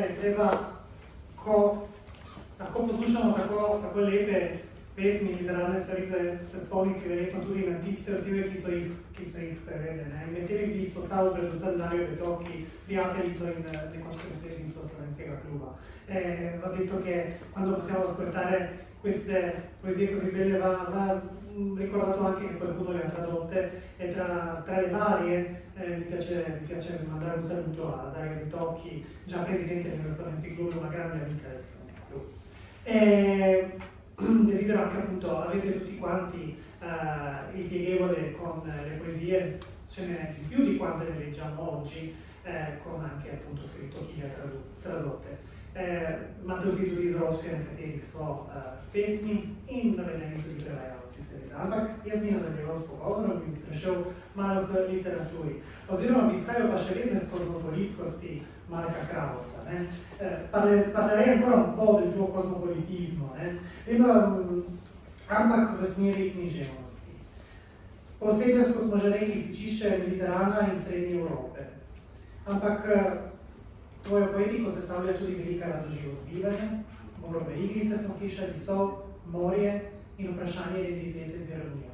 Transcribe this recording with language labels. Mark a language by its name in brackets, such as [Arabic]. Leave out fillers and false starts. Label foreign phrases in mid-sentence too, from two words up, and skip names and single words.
[Slovenian] Zdaj pa, ko lahko poslušamo tako lepe pesmi, literarne stvaritve, se spomniti verjetno tudi na tiste osebe, ki so jih prevedli. Med temi bi izpostavil predvsem Darjo Betocchi, prijateljico in nekoč predsednico Slovenskega kluba. [Italian] Va detto che quando possiamo ascoltare queste poesie così belle va ricordato anche che qualcuno le ha tradotte e tra le varie mi piace mandare un saluto a Dario Betocchi, già presidente del Slovenski Club, una grande amica del Slovenski Club. E desidero anche appunto, avete tutti quanti il pieghevole con le poesie, ce n'è di più di quante ne leggiamo oggi, con anche appunto scritto chi le ha tradotte. [Slovenian] Mám to si tudi zročke, na katerih so pesmi in navedeni tudi prevajalci seveda. Ampak jaz bi nadaljeval s pogovorom in bi prešel malo k literaturi. Oziroma bi izhajal pa še vedno iz kozmopolitskosti Marka Krausa. [Italian] Parlerei ancora un po' del tuo cosmopolitismo, [Slovenian] ampak v smeri književnosti. Posebnost, kot smo že rekli, stičišče Mediterana in Srednje Evrope. Ampak tvojo poetiko sestavlja tudi velika radoživost bivanja, morove igrice smo slišali, sol, morje in vprašanje identitete z ironijo.